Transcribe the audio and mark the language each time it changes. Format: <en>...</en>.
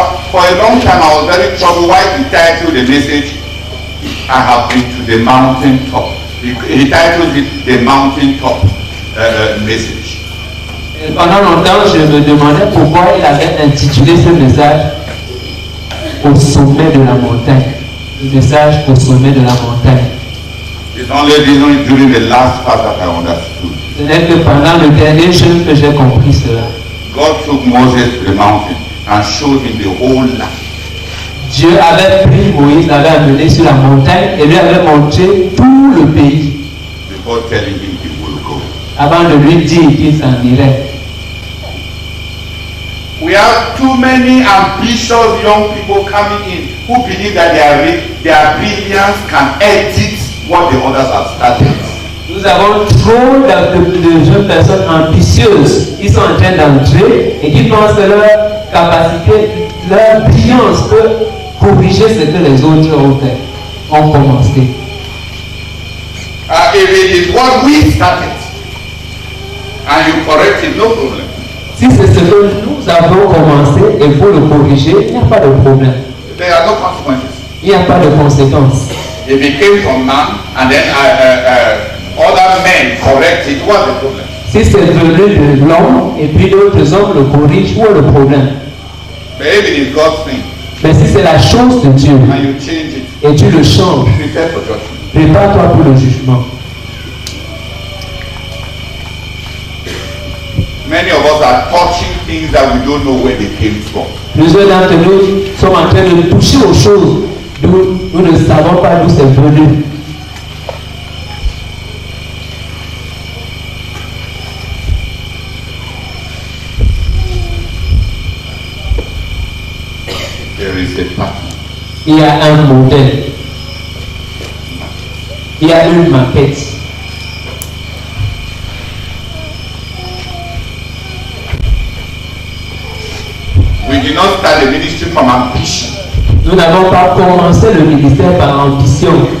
<en>For a long time, I was very troubled why he titled the message, I have been to the mountain top. He titled it the mountain top message.</en> <fr>Et pendant longtemps, je me demandais pourquoi il avait intitulé ce message au sommet de la montagne. Le message au sommet de la montagne.</fr> <en>It's only during the last part that I understood.</en> <fr>Ce n'est que pendant le dernier jeûne que j'ai compris cela.</fr> <en>God took Moses to the mountain and showed him the whole land.</en> <fr>Dieu avait pris Moïse, l'avait amené sur la montagne et lui avait montré tout le pays.</fr> <en>Before telling him he will go.</en> <fr>Avant de lui dire qu'il s'en irait.</fr> <en>We have too many ambitious young people coming in who believe that their brilliance can edit what the others have started.</en> <fr>Nous avons trop de jeunes personnes ambitieuses qui sont en train d'entrer et qui pensent que leur capacité, leur brillance peut corriger ce que les autres ont commencé.</fr> <en>If it is what we started and you correct it, no problem.</en> <fr>Si c'est ce que nous avons commencé et vous le corriger, il n'y a pas de problème.</fr> <en>There are no consequences.</en> <fr>Il n'y a pas de conséquences.</fr> <en>If it came from man and then other men correct it, what's the problem?</en> <fr>Si c'est venu de l'homme et puis d'autres hommes le corrigent, où est le problème?</fr> <en>But if it is God's thing</en> <fr>Mais si c'est la chose de Dieu</fr> <en>and you change it,</en> <fr>et tu le changes,</fr> <en>prepare for judgment.</en> <fr>prépare-toi pour le jugement.</fr> <en>Many of us are touching things that we don't know where they came from.</en> <fr>Plusieurs d'entre nous sommes en train de toucher aux choses d'où nous ne savons pas d'où c'est venu.</fr> <en>There is a pattern.</en> <fr>Il y a un modèle. Il y a une maquette.</fr> <en>We did not start the ministry from ambition.</en> <fr>Nous n'avons pas commencé le ministère par ambition.</fr>